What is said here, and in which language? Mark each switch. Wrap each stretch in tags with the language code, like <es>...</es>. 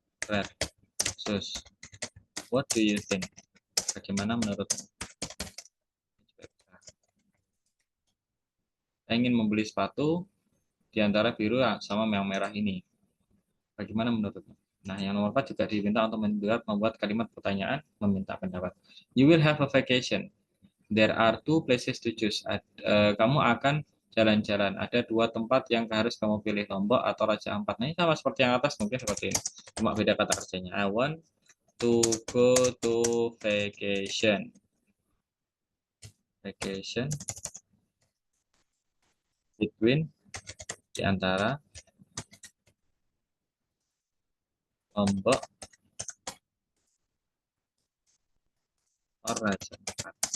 <en>red shoes. What do you think?</en> <id>Bagaimana menurutmu? Saya ingin membeli sepatu di antara biru sama yang merah ini. Bagaimana menurutmu? Nah, yang nomor 4 juga diminta untuk membuat kalimat pertanyaan, meminta pendapat.</id> <en>You will have a vacation. There are two places to choose.</en> <id>Kamu akan jalan-jalan. Ada dua tempat yang harus kamu pilih, Lombok atau Raja Ampat. Nah, ini sama seperti yang atas, mungkin seperti ini. Cuma beda kata kerjanya.</id> <en>I want to go to vacation. Vacation between</en> <id>di antara</id> <en>Lombok or Raja Ampat.</en>